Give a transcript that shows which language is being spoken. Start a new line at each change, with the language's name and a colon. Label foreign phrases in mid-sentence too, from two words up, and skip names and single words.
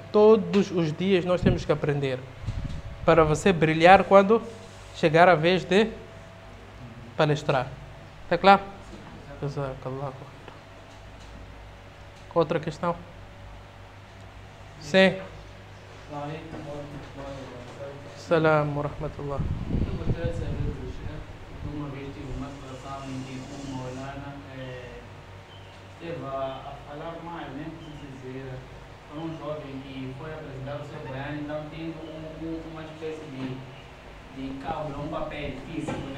Portuguese: Todos os dias nós temos que aprender, para você brilhar quando chegar a vez de palestrar. Está claro? Outra questão? Sim.
Arabic: سلام و رحمة الله.
Portuguese: Eu gostaria de saber do Sheikh, uma vez tive uma situação em que o Maulana teve a falar mais, nem preciso dizer, para um jovem que foi apresentar o seu Quran, então tendo uma espécie de cábula, um papel físico, né?